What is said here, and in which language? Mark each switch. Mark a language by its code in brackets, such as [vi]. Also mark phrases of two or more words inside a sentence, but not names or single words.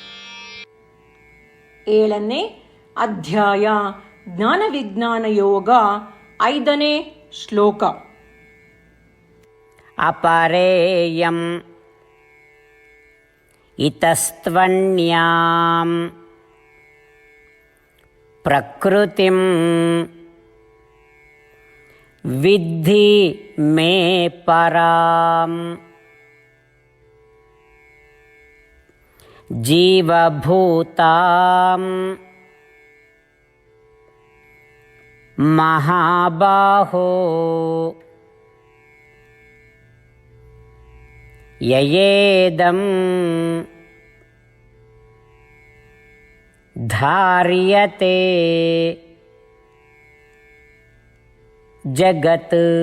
[kn] 7ನೇ ಅಧ್ಯಾಯ ಜ್ಞಾನ ವಿಜ್ಞಾನ ಯೋಗ, 5ನೇ ಶ್ಲೋಕ. [sa] ಅಪರೇಯಂ ಇತಸ್ತ್ವನ್ಯಾಂ ಪ್ರಕೃತಿಂ ವಿದ್ಧಿ ಮೇ ಪರಾಂ ಜೀವಭೂತಾಂ ಮಹಾಬಾಹೋ ಯಯೇದಂ ಧಾರ್ಯತೆ ಜಗತ್.